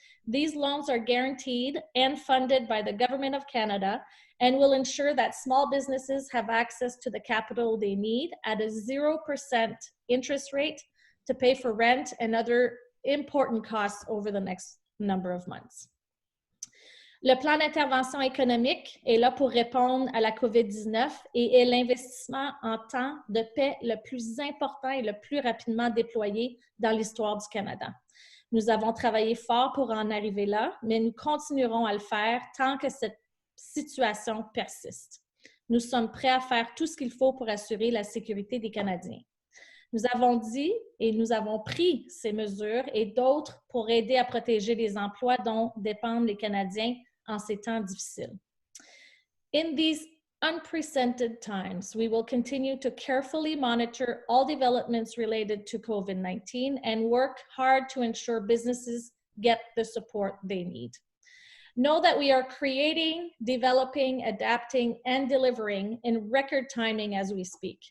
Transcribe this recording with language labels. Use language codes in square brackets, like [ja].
[en] These loans are guaranteed and funded by the Government of Canada and will ensure that small businesses have access to the capital they need at a 0% interest rate to pay for rent and other important costs over the next number of months. [fr] Le plan d'intervention économique est là pour répondre à la COVID-19 et est l'investissement en temps de paix le plus important et le plus rapidement déployé dans l'histoire du Canada. Nous avons travaillé fort pour en arriver là, mais nous continuerons à le faire tant que cette situation persiste. Nous sommes prêts à faire tout ce qu'il faut pour assurer la sécurité des Canadiens. Nous avons dit et nous avons pris ces mesures et d'autres pour aider à protéger les emplois dont dépendent les Canadiens en ces temps difficiles. [en] In these unprecedented times, we will continue to carefully monitor all developments related to COVID-19 and work hard to ensure businesses get the support they need. Know that we are creating, developing, adapting, and delivering in record timing as we speak.